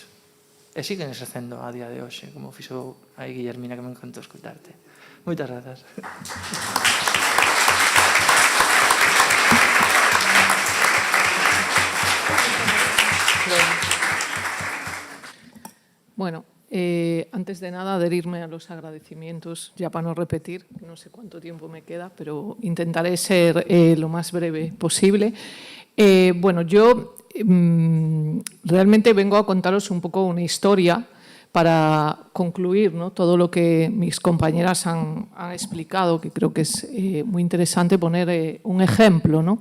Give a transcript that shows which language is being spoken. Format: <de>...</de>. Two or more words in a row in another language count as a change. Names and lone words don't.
<gl>E siguen exercendo a día de hoxe, como fixo aí Guillermina, que me encantou escutarte. Moitas grazas.</gl> <es>Bueno, antes de nada adherirme a los agradecimientos, ya para no repetir, no sé cuánto tiempo me queda, pero intentaré ser lo más breve posible. Bueno, yo realmente vengo a contaros un poco una historia para concluir, ¿no?, todo lo que mis compañeras han explicado, que creo que es muy interesante poner un ejemplo, ¿no?</es>